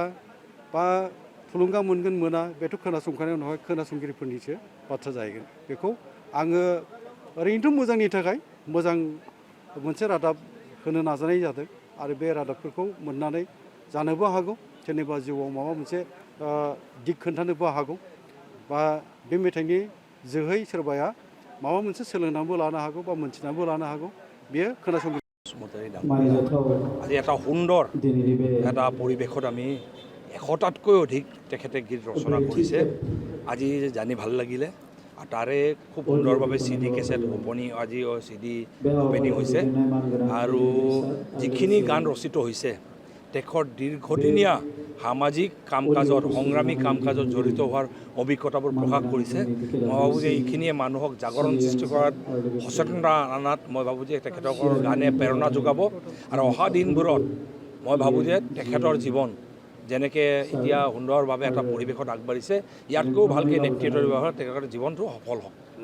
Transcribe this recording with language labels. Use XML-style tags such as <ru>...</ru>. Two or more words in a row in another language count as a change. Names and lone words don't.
<brx>बा थुलुंगा मोनगोन मोना बेथ' खोनासंखांनायनि उनावहाय खोनासंगिरिफोरनिसो बाथ्रा जाहैगोन बेखौ आङो ओरैनोथ' मोजांनि थाखाय मोजां मोनसे रादाब होनो नाजानाय जादों आरो बे रादाबफोरखौ मोननानै जानोबो हागौ जेनेबा जिउआव माबा मोनसे दिग खोन्थानोबो हागौ बा बे मेथाइनि जोहै सोरबाया माबा मोनसे सोलोंनानैबो लानो हागौ बा मोनथिनानैबो लानो हागौ बेयो खोनासंगिरि</brx> <as>আজি এটা সুন্দৰ এটা পৰিৱেশত আমি 100টাতকৈ অধিক তেখেতে গীত ৰচনা কৰিছে আজি জানি ভাল লাগিলে আৰু তাৰে খুব সুন্দৰভাৱে CD</as> <en>cassette opening</en> <as>আজি CD অপেনিং হৈছে আৰু যিখিনি গান ৰচিত হৈছে তেখেতৰ দীৰ্ঘদিনীয়া সামাজিক কাম কাজত সংগ্ৰামী কাম কাজত জড়িত হোৱাৰ অভিজ্ঞতাবোৰ প্ৰকাশ কৰিছে মই ভাবোঁ যে এইখিনিয়ে মানুহক জাগৰণ সৃষ্টি কৰাত সচেতনতা আনাত মই ভাবোঁ যে তেখেতৰ গানে প্ৰেৰণা যোগাব আৰু অহা দিনবোৰত মই ভাবোঁ যে তেখেতৰ জীৱন যেনেকৈ এতিয়া সুন্দৰভাৱে এটা পৰিৱেশত আগবাঢ়িছে ইয়াতকৈও ভালকৈ নেতৃত্ব দিব তেখেতৰ জীৱনটো সফল হওক</as>